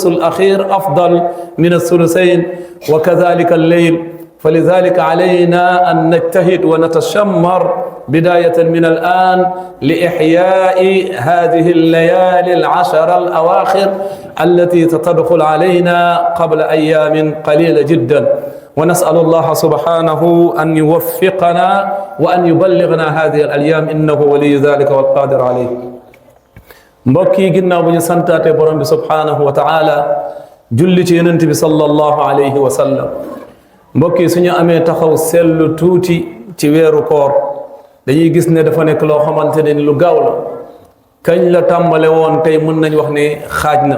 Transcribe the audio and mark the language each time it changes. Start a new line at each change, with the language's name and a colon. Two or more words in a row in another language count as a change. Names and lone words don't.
Arabic: الأخير أفضل من الثلثين وكذلك الليل فلذلك علينا أن نجتهد ونتشمر بداية من الآن لإحياء هذه الليالي العشر الأواخر التي ستدخل علينا قبل أيام قليلة جدا ونسأل الله سبحانه أن يوفقنا وأن يبلغنا هذه الأيام إنه ولي ذلك والقادر عليه.
Wolof: mbokk yi ginnaaw bu ñu santaate borom bi
Arabic: سبحانه وتعالى
Wolof: julli ci yonent bi
Arabic: صلى الله عليه وسلم,
Wolof: mbokk yi suñu amee taxaw seetlu tuuti ci weeru koor dañuy gis ne dafa nekk loo xamante ne ni lu gaaw la. kañ la tàmbale woon tey mën nañ wax ne xaaj na.